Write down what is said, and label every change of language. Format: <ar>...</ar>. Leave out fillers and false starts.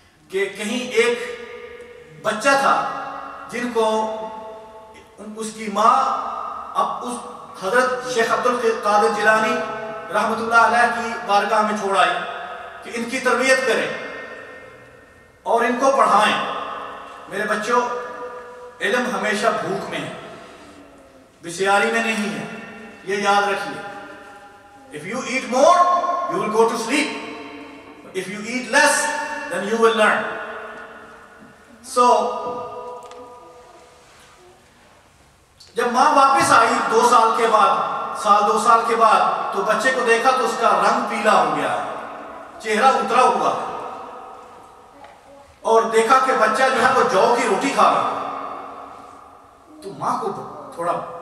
<ur>کہ کہیں ایک بچہ تھا جن کو اس کی ماں اب اس حضرت شیخ عبد القادر جیلانی رحمۃ اللہ علیہ کی بارگاہ میں چھوڑ آئی کہ ان کی تربیت کریں اور ان کو پڑھائیں۔ میرے بچوں، علم ہمیشہ بھوک میں ہے، بسیاری میں نہیں ہے، یہ یاد رکھیے۔</ur> <en>If you eat more, you will go to sleep. If you eat less, then you will learn.</en> <ur>So, جب ماں واپس آئی 2 سال کے بعد، دو سال کے بعد، تو بچے کو دیکھا تو اس کا رنگ پیلا ہو گیا ہے، چہرہ اترا ہوا ہے، اور دیکھا کہ بچہ جو ہے وہ جو کی روٹی کھا رہا ہے۔ تو ماں کو تھوڑا</ur>